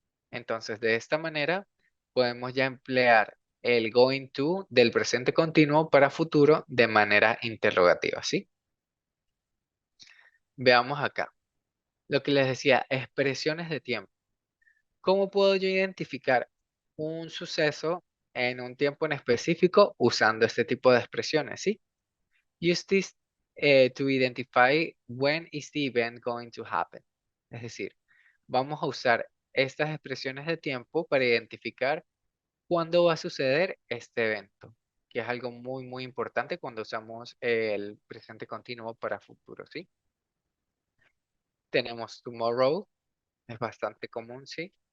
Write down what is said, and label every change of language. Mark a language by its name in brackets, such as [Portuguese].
[Spanish] Entonces, de esta manera, podemos ya emplear el going to del presente continuo para futuro de manera interrogativa, ¿sí? Veamos acá. Lo que les decía, expresiones de tiempo. ¿Cómo puedo yo identificar un suceso en un tiempo en específico usando este tipo de expresiones, ¿sí? [English] Use this to identify when is the event going to happen. [Spanish] Es decir, vamos a usar estas expresiones de tiempo para identificar cuándo va a suceder este evento, que es algo muy, muy importante cuando usamos el presente continuo para futuro, ¿sí? Tenemos tomorrow, es bastante común, ¿sí?